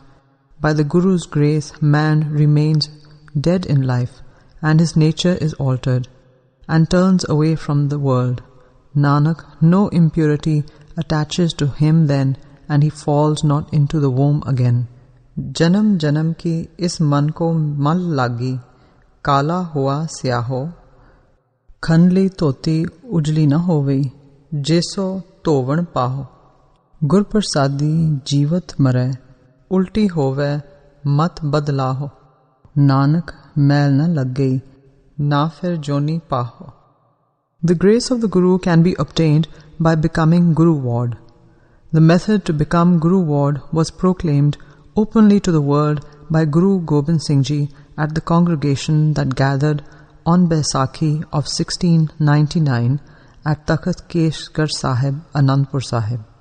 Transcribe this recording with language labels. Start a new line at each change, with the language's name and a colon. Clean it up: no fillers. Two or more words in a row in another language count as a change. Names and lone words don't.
English: By the Guru's grace, man remains dead in life, and his nature is altered, and turns away from the world. Nanak, no impurity attaches to him then, and he falls not into the womb again.
Punjabi: ਜਨਮ ਜਨਮ ਕੀ ਇਸੁ ਮਨ ਕਉ ਮਲੁ ਲਾਗੀ, ਕਾਲਾ ਹੋਆ ਸਿਆਹੁ, ਖੰਨਲੀ ਧੋਤੀ ਉਜਲੀ ਨ ਹੋਵਈ, ਜੇ ਸਉ ਧੋਵਣਿ ਪਾਹੁ. ਗੁਰ ਪਰਸਾਦੀ ਜੀਵਤੁ ਮਰੈ, ਉਲਟੀ ਹੋਵੈ ਮਤਿ ਬਦਲਾਹੁ. ਨਾਨਕ ਮੈਲੁ ਨ ਲਗਈ, ਨਾ ਫਿਰਿ ਜੋਨੀ ਪਾਹੁ.
English: The grace of the Guru can be obtained by becoming Guru ward. The method to become Guru ward was proclaimed openly to the world by Guru Gobind Singh Ji at the congregation that gathered on Baisakhi of 1699 at Takht Keshgar Sahib, Anandpur Sahib.